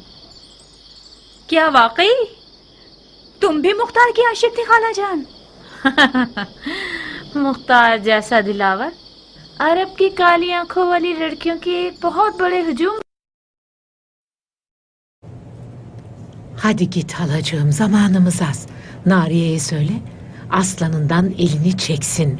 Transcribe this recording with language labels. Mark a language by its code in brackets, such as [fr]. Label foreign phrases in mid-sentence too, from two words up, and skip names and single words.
[ur] کیا واقعی تم بھی مختار کی عاشق تھی خالہ جان؟ مختار جیسا دلاور عرب کی کالی آنکھوں والی لڑکیوں کی ایک بہت بڑے ہجوم [tr] Hadi git halacığım, zamanımız az. Nariye'ye söyle, aslanından elini çeksin.